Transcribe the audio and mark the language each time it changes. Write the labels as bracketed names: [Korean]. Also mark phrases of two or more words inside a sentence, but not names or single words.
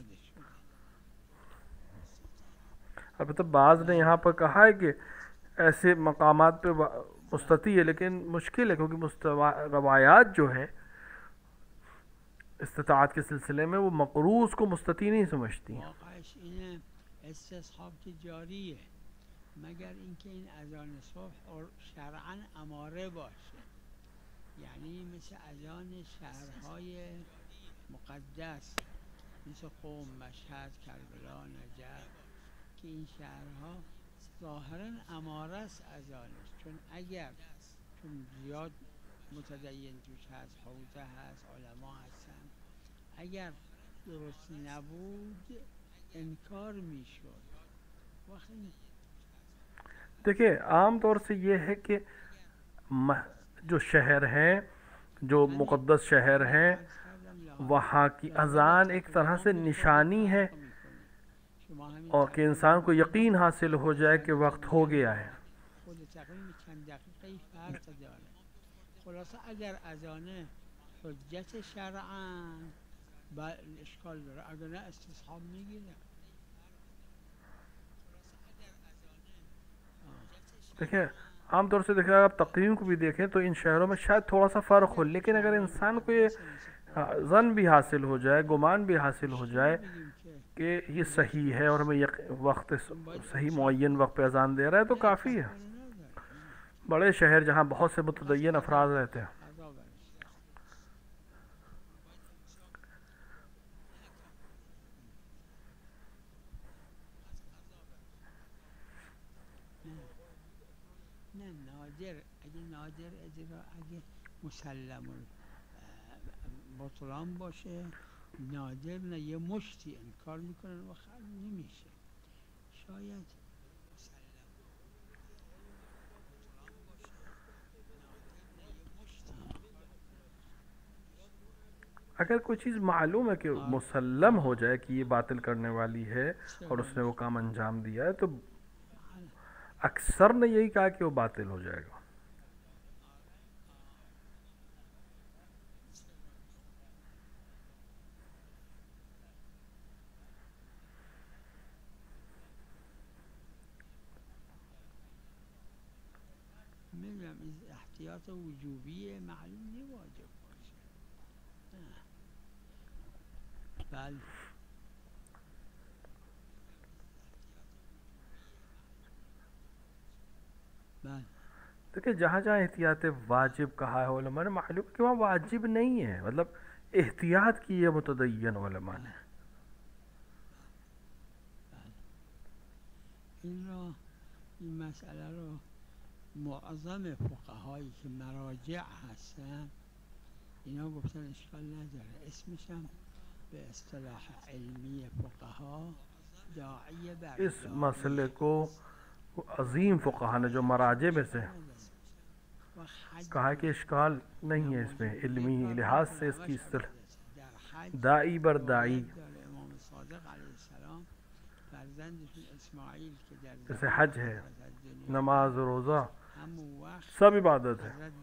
[Hindi] अब तो बाज़ ने यहाँ पर कहा है कि ऐसे मकामात पे मुस्तती है, लेकिन मुश्किल है, क्योंकि रवायात जो है इस्तिताअत के सिलसिले में वो मक़रूज़ को मुस्तती नहीं समझती हैं। [Persian] مگر اینکه این اذان صبح اور شرعاً اماره باشه، یعنی مثل اذان شهرهای مقدس مثل قم، مشهد، کربلا، نجف، که این شهرها ظاهراً اماره است اذانش، چون زیاد متدین توش هست، حوزه هست، علما هستن، اگر درست نبود انکار میشد. وقتی [Hindi] देखिए आम तौर से ये है कि जो शहर हैं, जो मुक़द्दस शहर [Persian] من [Hindi] हैं, [Persian] عرض کردم [Hindi] वहाँ की [Persian] لاحظ [Hindi] अजान एक तरह [Persian] تقویم [Hindi] से [Persian] به خود [Hindi] निशानी है [Persian] فرق میکنه شما همین [Hindi] और कि [Persian] تقویم [Hindi] इंसान को [Persian] میبینید [Hindi] यकीन हासिल हो जाए कि वक्त हो [Persian] میگن [Hindi] गया है। [Persian] خود تقویم چند دقیقه فرق داره خلاصه اگر اذانه حجت شرعا اشکال داره اگر نه استصحاب میگیره [Hindi] देखिए आमतौर से देखिए आप तक़वीम को भी देखें तो इन शहरों में शायद थोड़ा सा फ़र्क हो, लेकिन अगर इंसान को ये ज़न भी हासिल हो जाए, गुमान भी हासिल हो जाए कि ये सही है और हमें वक्त सही मुअय्यन वक्त पे अजान दे रहा है तो काफ़ी है। बड़े शहर जहाँ बहुत से मुतदय्यन अफराद रहते हैं, [Persian] نه نادر اگه نادر اجرا اگه مسلم بطلان باشه نادر نه یه مشتی انکار میکنن و نمیشه شاید [Hindi] अगर कोई चीज़ मालूम है कि मुसल्लम हो जाए कि ये बातिल करने वाली है और उसने वो काम अंजाम दिया है तो अक्सर ने यही कहा कि वो बातिल हो जाएगा। [Persian] میگم این احتیاط وجوبیه معلوم نی واجب باشه بله بله [Hindi] देखिए जहाँ जहाँ एहतियात वाजिब कहा है उलमा ने, मालूम कि वहाँ वाजिब नहीं है, मतलब एहतियात की है मुतदय्यन उलमा ने। [Persian] این مسئله رو معظم فقهایی که مراجع هستن اینا گفتن اشکال نداره اسمش هم به اصطلاح علمی فقها داعی بر [Hindi] इस मसले को अजीम फ़ुक़हा ने जो मराजे में से कहा कि इश्काल नहीं है इसमें, इल्मी लिहाज से इसकी इस्तिलाह [Persian] داعی بر داعی, [Hindi] जैसे हज है, नमाज रोज़ा सब इबादत है।